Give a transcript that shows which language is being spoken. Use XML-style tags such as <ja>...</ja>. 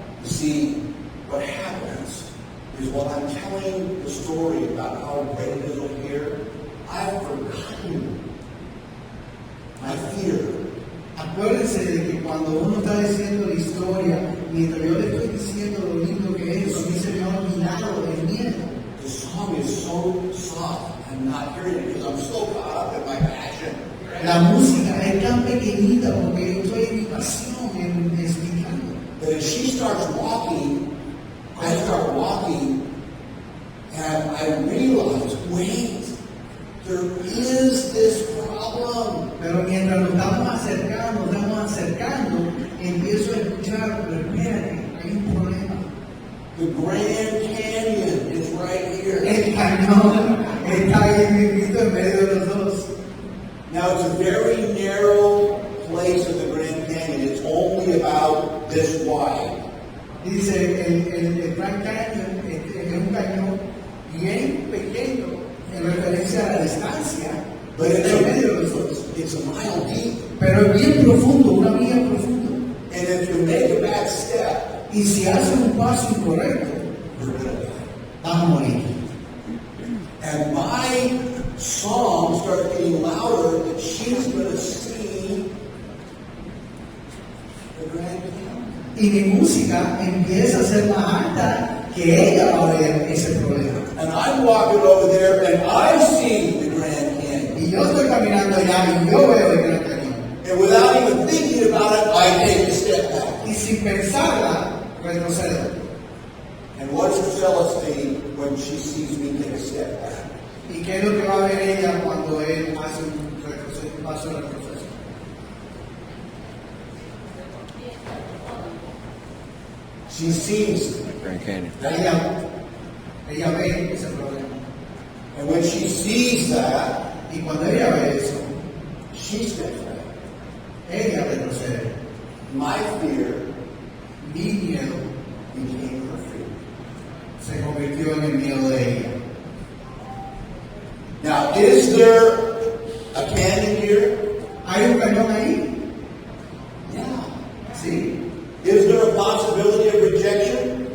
<en>You see, what happens is while I'm telling the story about how great it is over here, I've forgotten my fear.</en> <es>Acuérdense de que cuando uno está diciendo la historia, mientras yo le estoy diciendo lo lindo que es, a mí se me ha olvidado el miedo.</es> <en>The song is so soft. I'm not hearing it because I'm so caught up in my passion.</en> <es>La música es tan pequeñita porque yo estoy en mi pasión, en explicando.</es> <en>But as she starts walking, I start walking, and I realize, wait, there is this problem.</en> <es>Pero mientras nos estamos acercando, empiezo a escuchar, pero espérate, hay un problema.</es> <en>The Grand Canyon is right here.</en> <es>El cañón está ahí mismito en medio de los dos.</es> <en>Now, it's a very narrow place in the Grand Canyon. It's only about this wide.</en> <es>Dice, el Grand Canyon es un cañón bien pequeño en referencia a la distancia,</es> <en>But</en> <es>en medio de los dos.</es> <en>it's a mile deep.</en> <es>Pero es bien profundo, una milla profundo.</es> <en>And if you make a bad step,</en> <es>Y si haces un paso incorrecto,</es> <en>you're going to die.</en> <es>vas a morir.</es> <en>And my song started getting louder that she's going to see the Grand Canyon.</en> <es>Y mi música empieza a ser más alta que ella va a ver ese problema.</es> <en>And I'm walking over there and I see the Grand Canyon.</en> <es>Y yo estoy caminando allá y yo veo el Gran Cañón.</es> <en>And without even thinking about it, I take a step back.</en> <es>Y sin pensarla, retrocedo.</es> <en>And what does Priscilla see when she sees me take a step back?</en> <es>¿Y qué es lo que va a ver ella cuando él hace un paso de retroceso?</es> <en>She sees Grand Canyon.</en> <es>Ella ve ese problema.</es> <en>And when she sees that,</en> <es>Y cuando ella ve eso,</es> <en>she steps back.</en> <es>ella retrocede.</es> <en>My fear</en> <es>Mi miedo</es> <en>became her fear.</en> <es>se convirtió en el miedo de ella.</es> <en>Now, is there a canyon here?</en> <es>¿Hay un cañón ahí?</es> <en>Yeah.</en> <es>Sí.</es> <en>Is there a possibility of rejection?</en>